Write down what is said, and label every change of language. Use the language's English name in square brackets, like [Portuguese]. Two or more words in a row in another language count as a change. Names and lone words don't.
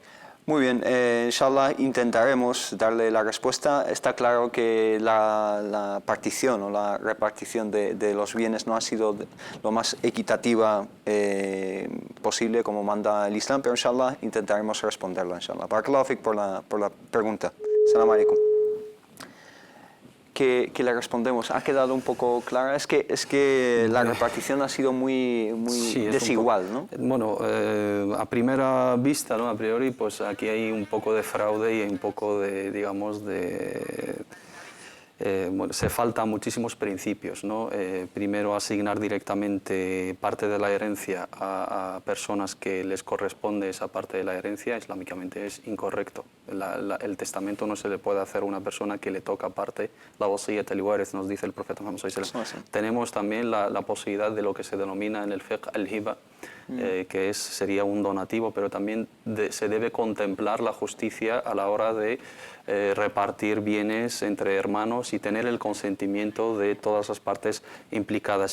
[Spanish] Muy bien, inshallah intentaremos darle la respuesta. Está claro que la partición o la repartición de los bienes no ha sido lo más equitativa posible como manda el Islam, pero inshallah intentaremos responderla, inshallah. [Arabic] بارك الله فيك [Spanish] por la pregunta. [Arabic] السلام عليكم. [Spanish] Que le respondemos, ha quedado un poco clara. Es que la repartición ha sido muy Sí, es desigual, un ¿no? poco, bueno, a primera vista, ¿no? A priori, pues aquí hay un poco de fraude y hay un poco de, digamos, bueno, se faltan muchísimos principios, ¿no? Primero, asignar directamente parte de la herencia a personas que les corresponde esa parte de la herencia, islámicamente es incorrecto. El testamento no se le puede hacer a una persona que le toca parte, [Arabic] لا وصية الوارث, [Spanish] nos dice el profeta Muhammad [Arabic] صلى الله عليه وسلم. [Spanish] Tenemos también la posibilidad de lo que se denomina en el fiqh al-hiba, que sería un donativo, pero también se debe contemplar la justicia a la hora de repartir bienes entre hermanos y tener el consentimiento de todas las partes implicadas.